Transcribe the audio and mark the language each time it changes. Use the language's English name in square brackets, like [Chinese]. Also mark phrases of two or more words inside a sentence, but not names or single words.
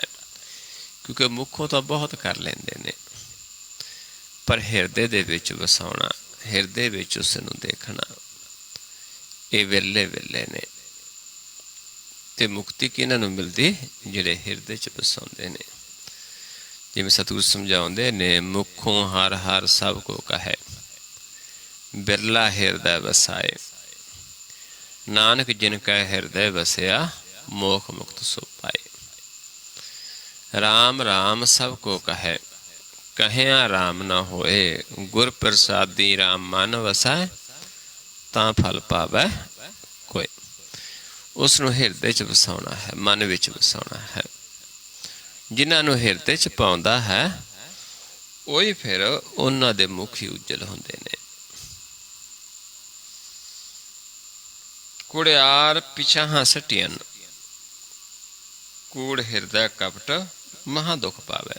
[Punjabi] ਕਿਉਂਕਿ ਮੁਖੋਂ ਤਾਂ ਬਹੁਤ ਕਰ ਲੈਂਦੇ ਨੇ, ਪਰ ਹਿਰਦੇ ਦੇ ਵਿਚ ਵਸਾਉਣਾ, ਹਿਰਦੇ ਵਿਚ ਉਸ ਨੂੰ ਦੇਖਣਾ, ਇਹ ਵਿਰਲੇ ਵਿਰਲੇ ਨੇ। ਤੇ ਮੁਕਤੀ ਕਿਨ੍ਹਾਂ ਨੂੰ ਮਿਲਦੀ? ਜਿਹੜੇ ਹਿਰਦੇ ਚ ਵਸਾਉਂਦੇ ਨੇ। ਜਿਵੇਂ ਸਤਿਗੁਰ ਸਮਝਾਉਂਦੇ ਨੇ, ਮੁਖੋਂ ਹਰਿ ਹਰਿ ਸਭ ਕੋ ਕਹੇ, ਬਿਰਲਾ ਹਿਰਦੇ ਵਸਾਏ। ਨਾਨਕ ਜਿਨਕਾ ਹਿਰਦਾ ਵਸਿਆ, ਮੋਖ ਮੁਕਤਿ ਸੋ ਪਾਏ। ਰਾਮ ਰਾਮ ਸਭ ਕੋ ਕਹੇ, ਕਹਿਆ ਰਾਮ ਨ ਹੋਏ। ਗੁਰ ਪਰਸਾਦੀ ਰਾਮ ਮਨ ਵਸਾਏ, ਤਾਂ ਫਲ ਪਾਵੈ ਕੋਈ। ਉਸਨੂੰ ਹਿਰਦੇ ਚ ਵਸਾਉਣਾ ਹੈ, ਮਨ ਵਿਚ ਵਸਾਉਣਾ ਹੈ। ਜਿਨ੍ਹਾਂ ਨੂੰ ਹਿਰਦੇ ਚ ਪਾਉਂਦਾ ਹੈ, ਉਹੀ ਫਿਰ ਉਨ੍ਹਾਂ ਦੇ ਮੁਖ ਹੀ ਉੱਜਲ ਹੁੰਦੇ ਨੇ। ਕੂੜਿਆਰ ਪਿਛਾਹਾਂ ਸਟੀਅਨ, ਕੂੜ ਹਿਰਦੇ ਕਪਟ ਮਹਾ ਦੁਖ ਪਾਵੇ।